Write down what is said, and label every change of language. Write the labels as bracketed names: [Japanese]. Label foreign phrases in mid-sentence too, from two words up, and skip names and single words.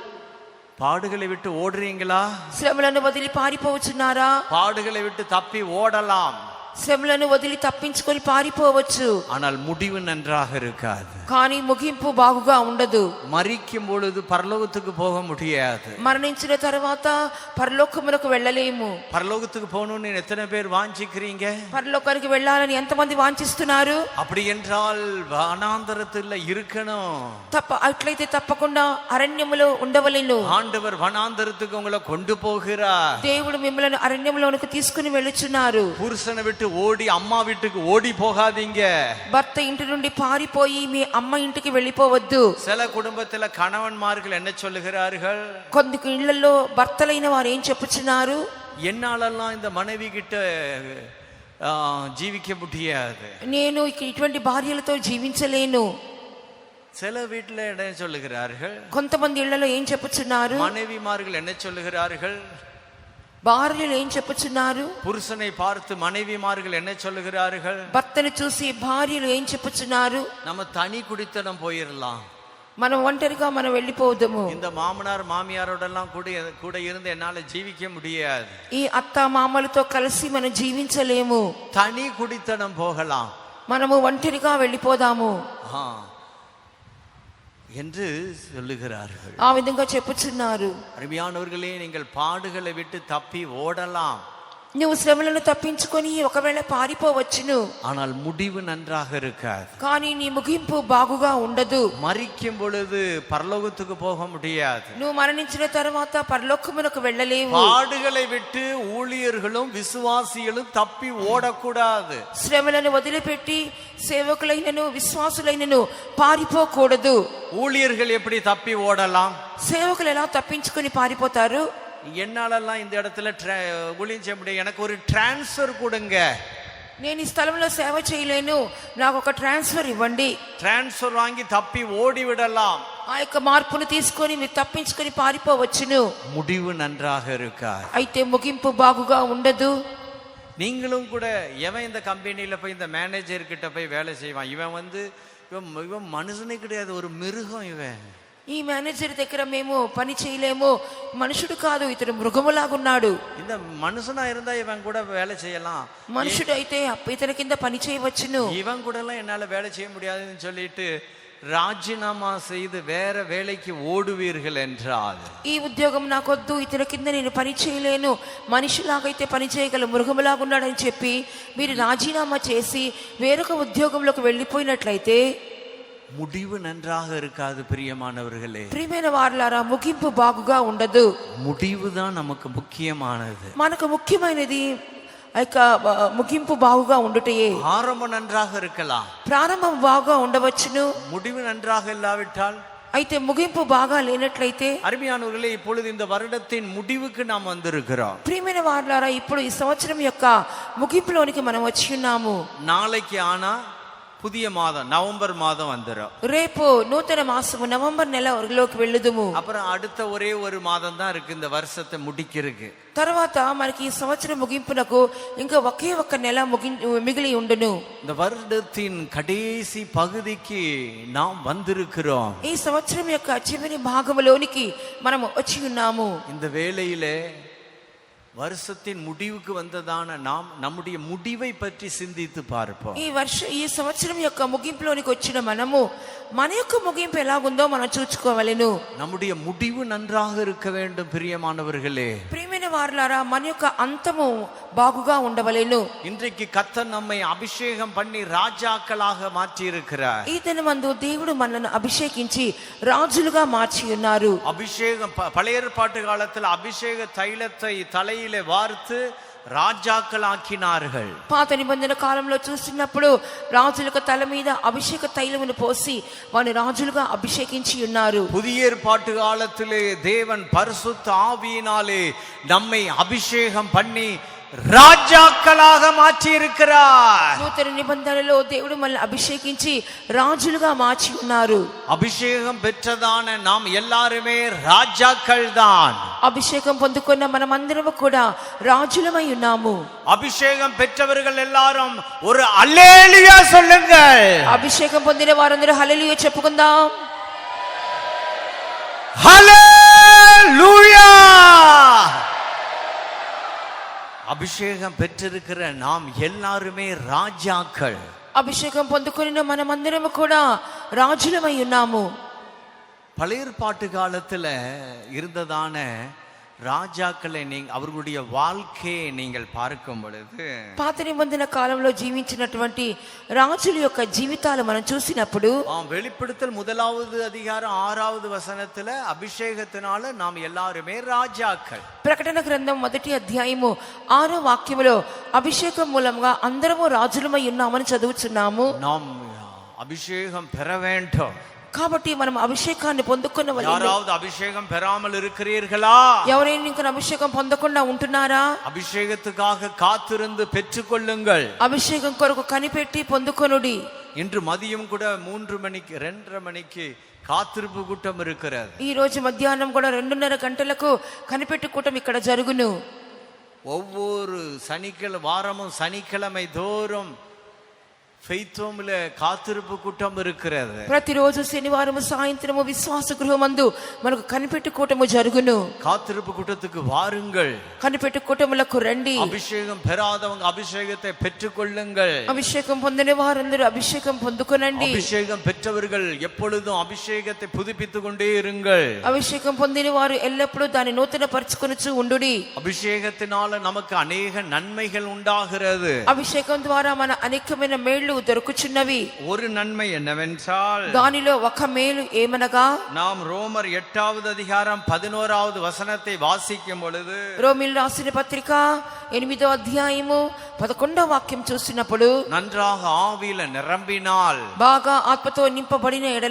[Tamil] பாடுகளை விட்டு ஓடுறீங்களா? [Telugu] శ్రమలను వదిలి పారిపోవచ్చున్నారా? [Tamil] பாடுகளை விட்டு தப்பி ஓடலாம், [Telugu] శ్రమలను వదిలి తప్పించుకొని పారిపోవచ్చు, [Tamil] ஆனால் முடிவு நன்றாக இருக்காது, [Telugu] కానీ ముగింపు బాగుగా ఉండదు. [Tamil] மரிக்கும் பொழுது பரலோகத்துக்கு போக முடியாது, [Telugu] మరణించిన తర్వాత పరలోకమునకు వెళ్ళలేము. [Tamil] பரலோகத்துக்கு போகணும்னு எத்தனை பேர் வாஞ்சிக்கிறீங்க? [Telugu] పరలోకానికి వెళ్ళాలని ఎంతమంది వాంఛిస్తున్నారు? [Tamil] அப்படி என்றால் வனாந்தரத்துல இருக்கணும். [Telugu] అట్లయితే తప్పకుండా అరణ్యములో ఉండవలెను. [Tamil] ஆண்டவர் வனாந்தரத்துக்கு உங்களை கொண்டு போகிறார். [Telugu] దేవుడు మిమ్మల్ని అరణ్యములోనికి తీసుకుని వెళ్ళుచున్నారు. [Tamil] புருஷனை விட்டு ஓடி அம்மா வீட்டுக்கு ஓடி போகாதீங்க. [Telugu] భర్త ఇంటి నుండి పారిపోయి మీ అమ్మ ఇంటికి వెళ్ళిపోవద్దు. [Tamil] சில குடும்பத்துல கணவன்மார்கள் என்ன சொல்லுகிறார்கள்? [Telugu] కొన్ని ఇళ్లలో భర్తలైన వారు ఏం చెప్పుచున్నారు? [Tamil] என்னாலெல்லாம் இந்த மனைவி கிட்ட ஜீவிக்க முடியாது, [Telugu] నేను ఇటువంటి భార్యలతో జీవించలేను. [Tamil] சில வீட்டுல என்ன சொல்லுகிறார்கள்? [Telugu] కొంతమంది ఇళ్లలో ఏం చెప్పుచున్నారు? [Tamil] மனைவிமார்கள் என்ன சொல்லுகிறார்கள்? [Telugu] భార్యలు ఏం చెప్పుచున్నారు? [Tamil] புருஷனை பார்த்து மனைவிமார்கள் என்ன சொல்லுகிறார்கள்? [Telugu] భర్తను చూసి భార్యలు ఏం చెప్పుచున్నారు? [Tamil] நம்ம தனி குடித்தனம் போயிடலாம், [Telugu] మనం ఒంటరిగా మనం వెళ్ళిపోవద్దు. [Tamil] இந்த மாமனார் மாமியாரோடெல்லாம் கூட இருந்து என்னால ஜீவிக்க முடியாது, [Telugu] ఈ అత్త మామలతో కలిసి మనం జీవించలేము, [Tamil] தனி குடித்தனம் போகலாம், [Telugu] మనము ఒంటరిగా వెళ్ళిపోదాము [Tamil] என்று சொல்லுகிறார்கள். [Telugu] ఆ విధంగా చెప్పుచున్నారు. [Tamil] அருமையானவர்களே, நீங்கள் பாடுகளை விட்டு தப்பி ஓடலாம், [Telugu] నువ్వు శ్రమలను తప్పించుకొని ఒకవేళ పారిపోవచ్చును, [Tamil] ஆனால் முடிவு நன்றாக இருக்காது. [Telugu] కానీ నీ ముగింపు బాగుగా ఉండదు. [Tamil] மரிக்கும் பொழுது பரலோகத்துக்கு போக முடியாது. [Telugu] నువ్వు మరణించిన తర్వాత పరలోకమునకు వెళ్ళలేవు. [Tamil] பாடுகளை விட்டு ஊழியர்களும் விசுவாசிகளும் தப்பி ஓடக்கூடாது. [Telugu] శ్రమలను వదిలిపెట్టి సేవకులైనను విశ్వాసులైనను పారిపోకూడదు. [Tamil] ஊழியர்கள் எப்படி தப்பி ஓடலாம்? [Telugu] సేవకులు ఎలా తప్పించుకొని పారిపోతారు? [Tamil] என்னாலெல்லாம் இந்த இடத்துல ஊழியம் செய்ய முடியும், எனக்கு ஒரு டிரான்ஸ்ஃபர் கொடுங்க. [Telugu] నేను ఈ స్థలంలో సేవ చేయలేను, నాకు ఒక ట్రాన్స్ఫర్ ఇవ్వండి. [Tamil] டிரான்ஸ்ஃபர் வாங்கி தப்பி ஓடி விடலாம். [Telugu] ఆ యొక్క మార్పును తీసుకొని మీరు తప్పించుకొని పారిపోవచ్చును. [Tamil] முடிவு நன்றாக இருக்கா? [Telugu] అయితే ముగింపు బాగుగా ఉండదు. [Tamil] நீங்களும் கூட எவன் இந்த கம்பெனியில போய் இந்த மேனேஜர் கிட்ட போய் வேலை செய்வான், இவன் மனுஷனே கிடையாது, ஒரு மிருகம் இவன். [Telugu] ఈ మేనేజర్ దగ్గర మేము పని చేయలేము, మనుషుడు కాదు, ఇతడు మృగములాగున్నాడు. [Tamil] இந்த மனுஷனா இருந்தா இவன் கூட வேலை செய்யலாம், [Telugu] మనుషుడు అయితే ఇతని కింద పని చేయవచ్చును. [Tamil] இவன் கூட எல்லாம் என்னால வேலை செய்ய முடியாதுன்னு சொல்லிட்டு ராஜினாமா செய்து வேற வேலைக்கு ஓடுவீர்கள் என்றால், [Telugu] ఈ ఉద్యోగం నాకొద్దు, ఇతని కింద నేను పని చేయలేను, మనిషిలాగైతే పని చేయగల మృగములాగున్నాడని చెప్పి మీరు రాజీనామా చేసి వేరొక ఉద్యోగంలోకి వెళ్ళిపోయినట్లయితే [Tamil] முடிவு நன்றாக இருக்காது. பிரியமானவர்களே, [Telugu] ప్రియమైన వారలారా, ముగింపు బాగుగా ఉండదు. [Tamil] முடிவு தான் நமக்கு முக்கியமானது. [Telugu] మనకు ముఖ్యమైనది ఆ యొక్క ముగింపు బాగుగా ఉండుటయే. [Tamil] ஆரம்பம் நன்றாக இருக்கலாம், [Telugu] ప్రారంభం బాగా ఉండవచ్చును, [Tamil] முடிவு நன்றாக இல்லாவிட்டால், [Telugu] అయితే ముగింపు బాగా లేనట్లయితే. [Tamil] அருமையானவர்களே, இப்பொழுது இந்த வருடத்தின் முடிவுக்கு நாம் வந்திருக்கிறோம். [Telugu] ప్రియమైన వారలారా, ఇప్పుడు ఈ సంవత్సరం యొక్క ముగింపులోనికి మనం వచ్చి ఉన్నాము. [Tamil] நாளைக்கு ஆனா புதிய மாதம் நவம்பர் மாதம் வந்துடும். [Telugu] రేపు నూతన మాసము నవంబర్ నెలలోకి వెళ్ళుదుము. [Tamil] அப்புறம் அடுத்த ஒரே ஒரு மாதம் தான் இருக்கு இந்த வருஷத்தை முடிக்கிறதுக்கு. [Telugu] తర్వాత మనకి ఈ సంవత్సరం ముగింపునకు ఇంకా ఒకే ఒక్క నెల మిగిలి ఉండును. [Tamil] இந்த வருடத்தின் கடைசி பகுதிக்கு நாம் வந்திருக்கிறோம். [Telugu] ఈ సంవత్సరం యొక్క చివరి భాగంలోనికి మనం వచ్చి ఉన్నాము. [Tamil] இந்த வேளையிலே வருஷத்தின் முடிவுக்கு வந்ததான நாம் நம்முடைய முடிவை பற்றி சிந்தித்து பார்ப்போம். [Telugu] ఈ సంవత్సరం యొక్క ముగింపులోనికి వచ్చిన మనము మన యొక్క ముగింపు ఎలాగుందో మనం చూసుకోవాలను. [Tamil] நம்முடைய முடிவு நன்றாக இருக்க வேண்டும். பிரியமானவர்களே, [Telugu] ప్రియమైన వారలారా, మన యొక్క అంతము బాగుగా ఉండవలెను. [Tamil] இன்றைக்கு கர்த்தர் நம்மை அபிஷேகம் பண்ணி ராஜாக்களாக மாற்றி இருக்கிறார். [Telugu] ఈ దినమందు దేవుడు మనల్ని అభిషేకించి రాజులుగా మార్చి ఉన్నారు. [Tamil] அபிஷேகம் பழைய ஏற்பாட்டு காலத்தில் அபிஷேக தைலத்தை தலையிலே வார்த்து ராஜாக்கள் ஆக்கினார்கள். [Telugu] పాత నిబంధన కాలంలో చూస్తున్నప్పుడు రాజులకు తల మీద అభిషేక తైలమును పోసి వారిని రాజులుగా అభిషేకించి ఉన్నారు. [Tamil] புதிய ஏற்பாட்டு காலத்திலே தேவன் பரிசுத்த ஆவியினாலே நம்மை அபிஷேகம் பண்ணி ராஜாக்களாக மாற்றி இருக்கிறார். [Telugu] నూతన నిబంధనలో దేవుడు మనల్ని అభిషేకించి రాజులుగా మార్చి ఉన్నారు. [Tamil] அபிஷேகம் பெற்றதான நாம் எல்லாருமே ராஜாக்கள் தான். [Telugu] అభిషేకం పొందుకున్న మనమందరము కూడా రాజులమై ఉన్నాము. [Tamil] அபிஷேகம் பெற்றவர்கள் எல்லாரும் ஒரு அல்லேலூயா சொல்லுங்கள். [Telugu] అభిషేకం పొందిన వారందరూ హల్లెలూయా చెప్పుకుందాం. [Tamil] ஹல்லேலூயா. அபிஷேகம் பெற்றிருக்கிற நாம் எல்லாருமே ராஜாக்கள். [Telugu] అభిషేకం పొందుకున్న మనమందరము కూడా రాజులమై ఉన్నాము. [Tamil] பழைய ஏற்பாட்டு காலத்துல இருந்ததான ராஜாக்களை அவர்களுடைய வாழ்க்கையை நீங்கள் பார்க்கும் பொழுது, [Telugu] పాత నిబంధన కాలంలో జీవించినటువంటి రాజుల యొక్క జీవితాలు మనం చూసినప్పుడు, [Tamil] வெளிப்படுத்தல் 1வது அதிகாரம் 6வது வசனத்துல அபிஷேகத்தினால நாம் எல்லாருமே ராஜாக்கள். [Telugu] ప్రకటన గ్రంథం 1వ అధ్యాయము 6వ వాక్యములో అభిషేకం మూలంగా అందరము రాజులమై ఉన్నామని చదువుచున్నాము. [Tamil] நாம் அபிஷேகம் பெற வேண்டும். [Telugu] కాబట్టి మనం అభిషేకాన్ని పొందుకున్నవారు. [Tamil] யாராவது அபிஷேகம் பெறாமல் இருக்கிறீர்களா? [Telugu] ఎవరైనా ఇంకా అభిషేకం పొందకుండా ఉంటున్నారా? [Tamil] அபிஷேகத்துக்காக காத்திருந்து பெற்றுக்கொள்ளுங்கள். [Telugu] అభిషేకం కొరకు కనిపెట్టి పొందుకొనుడి. [Tamil] இன்று மதியம் கூட 3 மணிக்கு 2:30 மணிக்கு காத்திருப்பு கூட்டம் இருக்கிறது. [Telugu] ఈ రోజు మధ్యాహ్నం కూడా 2:30 గంటలకు కనిపెట్టు కూటం ఇక్కడ జరుగును. [Tamil] ஒவ்வொரு வாரமும் சனிக்கிழமை தோறும் [English] faith homela [Tamil] కాతిరుపు కూటం இருக்கிறது. [Telugu] ప్రతిరోజు శనివారం సాయంత్రము విశ్వాస గృహమందు మనకు కనిపెట్టు కూటము జరుగును. [Tamil] காத்திருப்பு கூட்டத்துக்கு வாருங்கள். [Telugu] కనిపెట్టు కూటములకు రండి. [Tamil] அபிஷேகம் பெறாதவங்க அபிஷேகத்தை பெற்றுக்கொள்ளுங்கள். [Telugu] అభిషేకం పొందిన వారందరూ అభిషేకం పొందుకొనండి. [Tamil] அபிஷேகம் பெற்றவர்கள் எப்பொழுதும் அபிஷேகத்தை புதுப்பித்துக் கொண்டே இருங்கள். [Telugu] అభిషేకం పొందిన వారు ఎల్లప్పుడూ దాన్ని నూతన పరచుకొనుచు ఉండుడి. [Tamil] அபிஷேகத்தினால நமக்கு அநேக நன்மைகள் உண்டாகிறது. [Telugu] అభిషేకం ద్వారా మన అనేకమైన మేళ్లు దొరుకుచున్నవి. [Tamil] ஒரு நன்மை என்னவென்றால் [Telugu] దానిలో ఒక మేలు ఏమనగా [Tamil] நாம் ரோமர் 8வது அதிகாரம் 11வது வசனத்தை வாசிக்கும் பொழுது [Telugu] రోమీయులు రాసిన పత్రిక 8వ అధ్యాయము 11వ వాక్యం చూసినప్పుడు [Tamil] நன்றாக ஆவியில நிரம்பினால் [Telugu] బాగా ఆత్మతో నింపబడిన ఎడల